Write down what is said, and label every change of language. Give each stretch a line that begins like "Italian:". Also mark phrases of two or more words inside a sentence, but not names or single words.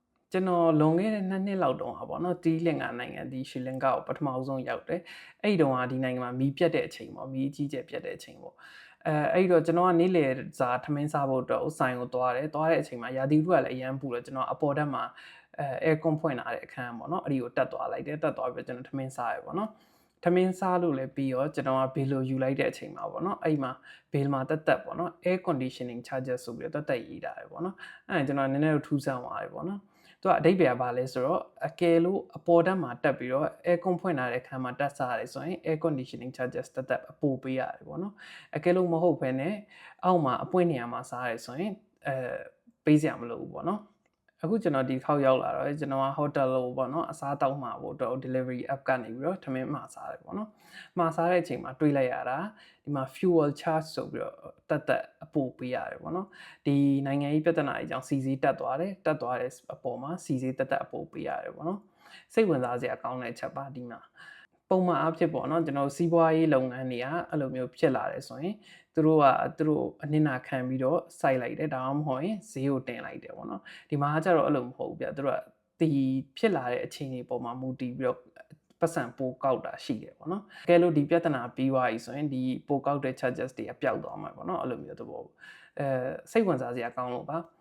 Burmese: ကျွန်တော်လွန်ခဲ့တဲ့2နှစ်လောက်တုန်းကပေါ့နော်တီးလင်္ကာနိုင်ငံဒီရှရီလင်ကာကိုပထမဆုံးရောက်တယ်အဲ့ဒီတုန်းကဒီနိုင်ငံမှာမီးပြတ်တဲ့အချိန်ပေါ့မီးအကြီးကျယ်ပြတ်တဲ့အချိန်ပေါ့အဲ့တော့ကျွန်တော်ကနေ့လယ်စာထမင်းစားဖို့အတွက်ဆိုင်ကိုသွားတဲ့အချိန်မှာရာသီဥတုကလည်းအရန်ပူတော့ကျွန်တော်အပေါ်တက်မှာaircon ဖွင့်လာတဲ့အခန်းပေါ့နော်အဲ့ဒီကိုတက်သွားလိုက်တယ်တက်သွားပြီးကျွန်တော်ထမင်းစားရပေါ့နော်ထ မင်းစားလို့လည်းပြီးတော့ကျွန်တော်ကဘေလိုယူလိုက်တဲ့အချိန်မှာပေါ့နော်အဲ့မှာဘေလ်မှာတက်ပေါ့နော်
English: air conditioning charges
Burmese: ဆိုပြီးတော့တက်ရေးတာပဲပေါ့နော်အဲ့ဒါကျွန်တော်နည်းနည်းတော့ထူးဆန်းသွားတယ်ပေါ့နော်သူကအဓိပ္ပာယ်ကဘာလဲဆိုတော့အကယ်လို့အပေါ်တက်မှာတက်ပြီးတော့ aircon ဖွင့်လာတဲ့ခန်းမှာတက်စားရတယ် ဆိုရင်
English: air conditioning charges
Burmese: တက်အပိုပေးရတယ်ပေါ့နော်အကယ်လို့မဟုတ်ဘဲနဲ့အောက်မှာအပွင့်နေရာမှာစားရတယ်ဆိုရင်ပေးစရာမလိုဘူးပေါ့နော်အခုကျွန်တော်ဒီခေါက်ရောက်လာတော့ကျွန်တော်က hotel လို့ပေါ့နော်အစားတောက် မှာဖို့အတွက်
English: delivery app
Burmese: ကနေပြီးတော့ထမင်းမှာစားတယ်ပေါ့နော်မှာစားတဲ့အချိန်မှာတွေးလိုက်ရတာဒီမှာ
English: fuel charge
Burmese: ဆိုပြီးတော့တက်အပိုပေးရတယ်ပေါ့နော်ဒီ နိုင်ငံရေးပြဿနာအကြောင်းစီစီတက်သွားတဲ့အပေါ်မှာစီစီတက်အပိုပေးရတယ်ပေါ့နော်စိတ်ဝင်စားစရာကောင်းတဲ့အချက်ပါ ဒီမှာပုံမှန်အဖြစ်ပေါ့နော်ကျွန်တော်စီးပွားရေးလုပ်ငန်းတွေကအဲ့လိုမျိုးဖြစ်လာတယ်ဆိုရင်သူတို့အနစ်နာခံပြီးတော့စိုက်လိုက်တယ်ဒါမှမဟုတ်ရင်ဈေးကိုတင်လိုက်တယ်ပေါ့နော်ဒီမှာကျတော့အဲ့လိုမဟုတ်ဘူးဗျသူတို့ကဒီဖြစ်လာတဲ့အခြေအနေပေါ်မှာမူတည်ပြီးတော့ပတ်စံပိုကောက်တာရှိတယ်ပေါ့နော်အကယ်လို့ဒီပြဿနာပြီးသွားပြီဆိုရင်ဒီပိုကောက်တဲ့ charges တွေကပျောက်သွားမှာပေါ့နော်အဲ့လိုမျိုးသဘောစိတ်ဝင်စားစရာကောင်းလို့ပါ